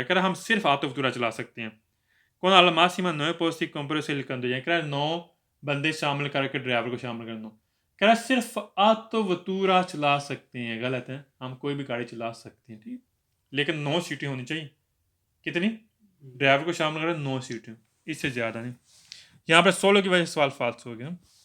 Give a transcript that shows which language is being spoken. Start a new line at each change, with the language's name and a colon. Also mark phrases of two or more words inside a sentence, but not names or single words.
Urdu: کہہ رہا ہم صرف آٹوویٹورا چلا سکتے ہیں.
Italian: कौन alla massima 9 posti compreso il conducente।
Urdu: کہہ رہا 9 بندے شامل کر کے ڈرائیور کو شامل کرنا۔ کہہ رہا صرف آٹوویٹورا چلا سکتے ہیں. غلط ہے، ہم کوئی بھی گاڑی چلا سکتے ہیں، ٹھیک، لیکن 9 سیٹیں ہونی چاہئیں. کتنی? ڈرائیور کو شامل کریں 9 سیٹیں، اس سے زیادہ نہیں. یہاں پر 16 کی وجہ سے سوال فالس ہو گیا.